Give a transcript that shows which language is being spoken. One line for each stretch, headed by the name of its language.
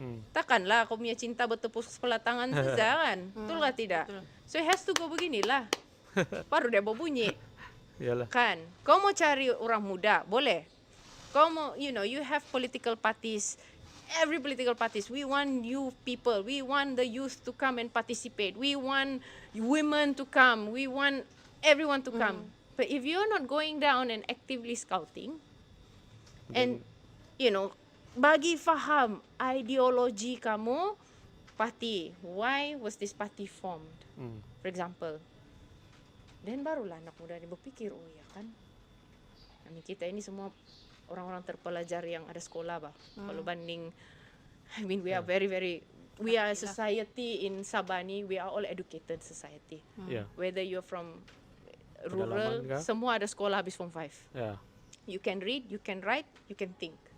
Malay: Takkanlah kau punya cinta bertepuk sebelah tangan saja, kan? Betul lah tidak?
English: So it has to go
Malay: beginilah. Baru dia berbunyi. Yalah. Kan? Kau mau cari orang muda, boleh. Kau mau,
English: you have political parties. Every political parties, we want youth people. We want the youth to come and participate. We want women to come. We want everyone to come. But if you're not going down and actively scouting, and,
Malay: bagi faham ideologi kamu, parti,
English: why was this party formed? For example.
Malay: Dan barulah anak muda ni berfikir, oh ya kan, kita ini semua orang-orang terpelajar yang ada sekolah bah. Kalau banding,
English: I mean we are we are a society in Sabah ni, we are all educated society. Yeah. Whether you're from rural,
Malay: Pedalaman kah? semua ada sekolah habis form 5.
English: Yeah. You can read, you can write, you can think.